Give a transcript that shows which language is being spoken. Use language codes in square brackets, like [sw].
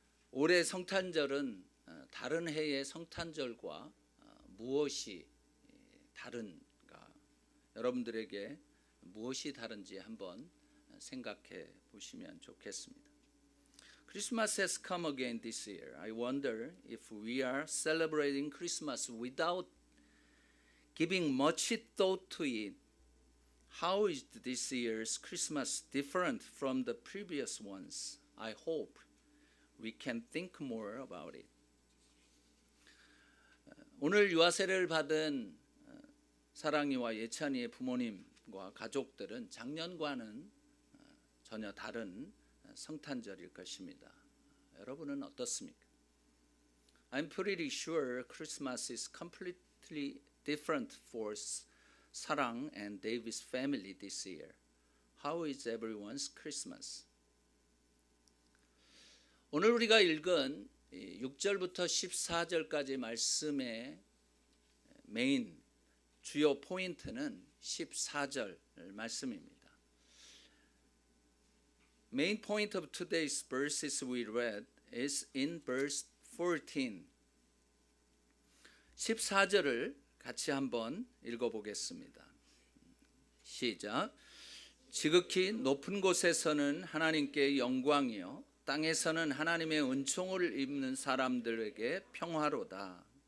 [ko] 올해 성탄절은 다른 해의 성탄절과 무엇이 다른가? 여러분들에게 무엇이 다른지 한번 생각해 보시면 좋겠습니다. [en] Christmas has come again this year. I wonder if we are celebrating Christmas without giving much thought to it. How is this year's Christmas different from the previous ones? I hope we can think more about it. [ko] 오늘 유아 세례를 받은 사랑이와 예찬이의 부모님과 가족들은 작년과는 전혀 다른 성탄절일 것입니다. 여러분은 어떻습니까? [en] I'm pretty sure Christmas is completely different for 사랑 and David's family this year. How is everyone's Christmas? [ko] 오늘 우리가 읽은 6절부터 14절까지 말씀의 메인 주요 포인트는 14절 말씀입니다. [en] Main point of today's verses we read is in verse 14. [ko] 14절을 같이 한번 읽어보겠습니다. 시작. 지극히 높은 곳에서는 하나님께 영광이요 땅에서는 하나님의 은총을 입는 사람들에게 평화로다.